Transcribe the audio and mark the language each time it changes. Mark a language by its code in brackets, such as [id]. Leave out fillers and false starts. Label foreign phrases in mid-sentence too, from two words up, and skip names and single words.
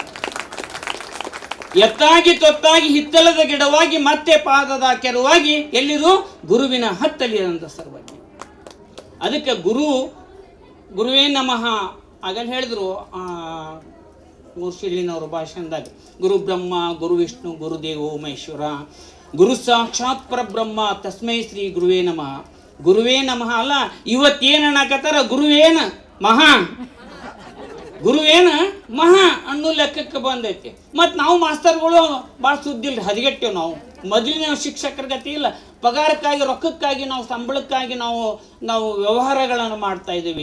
[kn] ಎತ್ತಾಗಿ ತೊತ್ತಾಗಿ ಹಿತ್ತಲದ ಗಿಡವಾಗಿ ಮತ್ತೆ ಪಾದದ ಕೆರವಾಗಿ ಎಲ್ಲಿದು ಗುರುವಿನ ಹತ್ತಲಿ ಅಂತ ಸರ್ವಜ್ಞ. ಅದಕ್ಕೆ [sa] ಗುರುವೇ ನಮಃ [kn] ಆಗಲ್ಲಿ ಹೇಳಿದ್ರು ಮೂರ್ಶಿಲಿನವ್ರ ಭಾಷಣದಾಗ, [sa] ಗುರು ಬ್ರಹ್ಮ ಗುರು ವಿಷ್ಣು ಗುರುದೇವೋ ಮಹೇಶ್ವರ, ಗುರು ಸಾಕ್ಷಾತ್ ಪರಬ್ರಹ್ಮ ತಸ್ಮೈ ಶ್ರೀ ಗುರುವೇ ನಮಃ. ಗುರುವೇ ನಮಃ [kn] ಅಲ್ಲ, ಇವತ್ತೇನು ಅನ್ನಕತ್ತಾರ, ಗುರುವೇನ ಮಹಾ, ಗುರುವೇನ ಮಹಾ ಅನ್ನೋ ಲೆಕ್ಕಕ್ಕೆ ಬಂದೈತಿ. ಮತ್ತು ನಾವು ಮಾಸ್ತರ್ಗಳು ಭಾಳ ಸುದ್ದಿಲ್ಲ, ಹದಗೆಟ್ಟೇವು. ನಾವು ಮೊದಲಿನ ಶಿಕ್ಷಕರ ಗತಿ ಇಲ್ಲ. ಪಗಾರಕ್ಕಾಗಿ, ರೊಕ್ಕಕ್ಕಾಗಿ, ನಾವು ಸಂಬಳಕ್ಕಾಗಿ ನಾವು ವ್ಯವಹಾರಗಳನ್ನು ಮಾಡ್ತಾ ಇದ್ದೀವಿ.